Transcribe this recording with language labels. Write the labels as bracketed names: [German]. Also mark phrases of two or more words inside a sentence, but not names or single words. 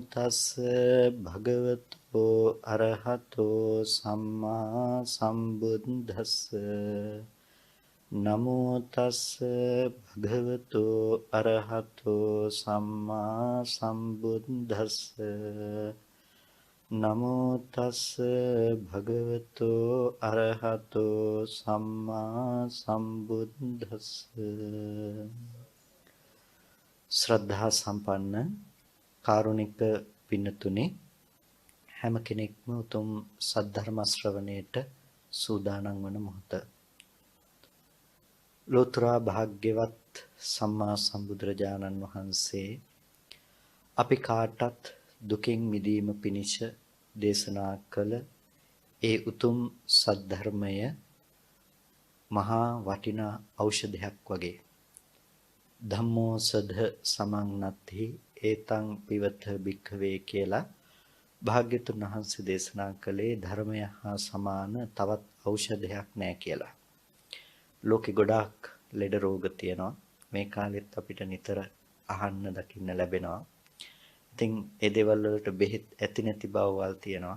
[Pali] තස්ස භගවතෝ අරහතෝ සම්මා සම්බුද්දස්ස නමෝ තස්ස භගවතෝ අරහතෝ සම්මා සම්බුද්දස්ස නමෝ තස්ස භගවතෝ අරහතෝ සම්මා සම්බුද්දස්ස [Sinhala] ශ්‍රද්ධා සම්පන්න කාරුණික පින්නතුනි හැම කෙනෙක්ම උතුම් සද්ධර්ම ශ්‍රවණයට සූදානම් වන මොහොත ලෝතර භාග්‍යවත් සම්මා සම්බුදුරජාණන් වහන්සේ අපි කාටත් දුකින් මිදීම පිණිස දේශනා කළ ඒ උතුම් සද්ධර්මය මහා වටිනා ඖෂධයක් වගේ [Pali] ධම්මෝ සධ සමන්නත්හි ඒතං පිවත භික්ඛවේ [Sinhala] කියලා භාග්‍යතුන් වහන්සේ දේශනා කළේ ධර්මය හා සමාන තවත් ඖෂධයක් නැහැ කියලා. ලෝකෙ ගොඩාක් ලෙඩ රෝග තියෙනවා. මේ කාලෙත් අපිට නිතර අහන්න දකින්න ලැබෙනවා. ඉතින් ඒ දේවල් වලට බෙහෙත් ඇති නැති බවවල් තියෙනවා.